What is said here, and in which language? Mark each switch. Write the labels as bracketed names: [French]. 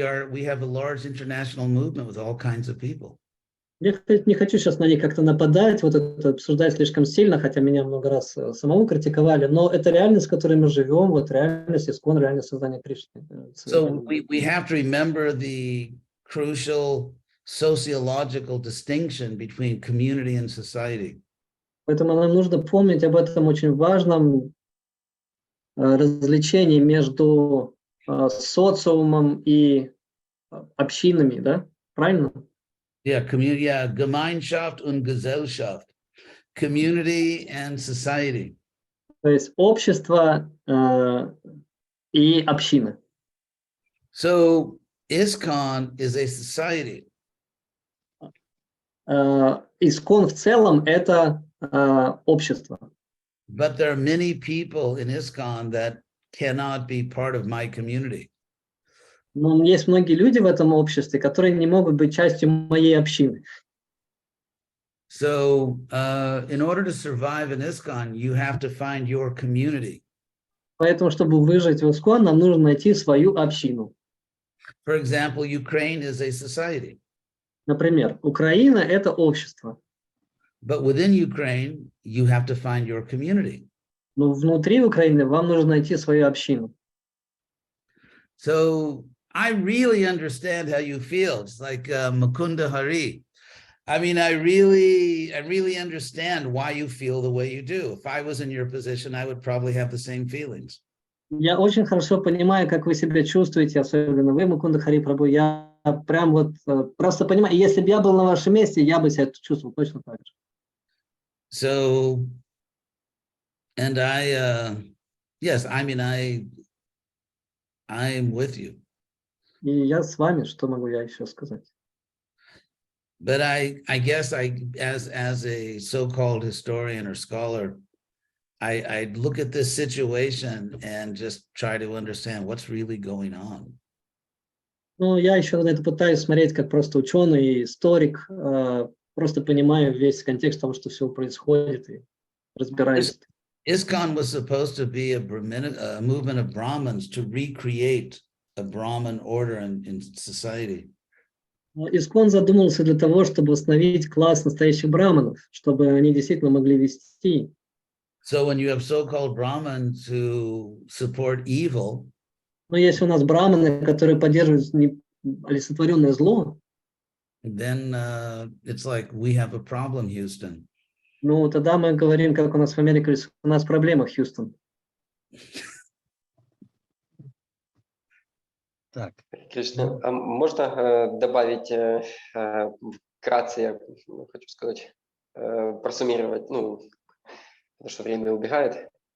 [English] We have a large international movement with all kinds of people. [Russian] Я не хочу сейчас на них как-то нападать, вот это обсуждать слишком сильно, хотя меня много раз самого критиковали, но это реальность, в которой мы живем, вот реальность ИСККОН, реальность создания Кришны. [English] So we have to remember the crucial sociological distinction between community and society. [Russian] Поэтому нам нужно помнить об этом очень важном развлечении между социумом и общинами, да? Правильно? [English] Yeah, community, yeah, [German] Gemeinschaft und Gesellschaft, [English] community and society. [Russian] То есть общество и община. [English] So ISKCON is a society. [Russian] ИСККОН в целом это общество. [English] But there are many people in ISKCON that cannot be part of my community. [Russian] Но есть многие люди в этом обществе, которые не могут быть частью моей общины. [English] So in order to survive in ISKCON, you have to find your community. [Russian] Поэтому, чтобы выжить в ИСККОН, нам нужно найти свою общину. [English] For example, Ukraine is a society. [Russian] Например, Украина – это общество. [English] But within Ukraine, you have to find your community. [Russian] Но внутри Украины вам нужно найти свою общину. [English] So I really understand how you feel. It's like Mukunda Hari. I mean, I really understand why you feel the way you do. If I was in your position, I would probably have the same feelings. [Russian] Я очень хорошо понимаю, как вы себя чувствуете, особенно вы, Мукунда Хари Прабху. Я прям вот просто понимаю, если бы я был на вашем месте, я бы себя чувствовал точно так же. [English] So, and yes, I mean, I'm with you. [Russian] И я с вами, что могу я еще сказать? [English] But I guess as a so-called historian or scholar, I look at this situation and just try to understand what's really going on. [Russian] Ну, я еще на это пытаюсь смотреть как просто ученый и историк, просто понимаю весь контекст того, что все происходит, и разбираюсь. [English] ISKCON was supposed to be a movement of Brahmins to recreate a Brahmin order in society. [Russian] ИСККОН задумался для того, чтобы восстановить класс настоящих браманов, чтобы они действительно могли вести. [English] So when you have so-called Brahmins who support evil, [Russian] но если у нас браманы, которые поддерживают олицетворенное зло, [English] then it's like we have a problem, Houston. [Russian] Ну, тогда мы говорим, как у нас в Америке, у нас проблема, Хьюстон. Так. Кришна, а можно добавить вкратце я хочу сказать, просуммировать, ну, потому что время убегает.